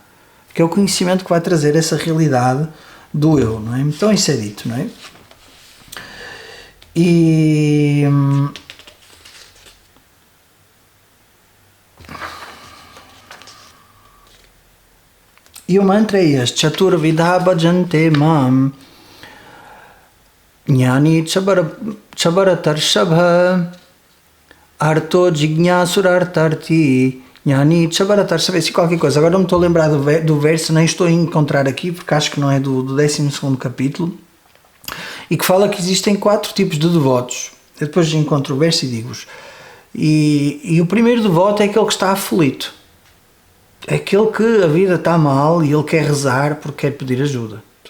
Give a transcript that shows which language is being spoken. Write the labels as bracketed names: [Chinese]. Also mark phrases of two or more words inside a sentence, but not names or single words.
[Portuguese] Que é o conhecimento que vai trazer essa realidade do eu, não é? Então isso é dito, não é? E o mantra é este: [Sanskrit] चतुर् विधा भजन्ते माम् ज्ञानी चबरतर्शव आर्तो जिज्ञासुरर्तर्ति ज्ञानी चबरतर्शव Arto Jignyasurartarti Jnani Chabaratarshava. [Portuguese] Assim qualquer coisa. Agora não me estou a lembrar do verso, nem estou a encontrar aqui, porque acho que não é do 12º capítulo, e que fala que existem 4 tipos de devotos. Eu depois encontro o verso e digo-vos. E o primeiro devoto é aquele que está aflito. É aquele que a vida está mal e ele quer rezar porque quer pedir ajuda.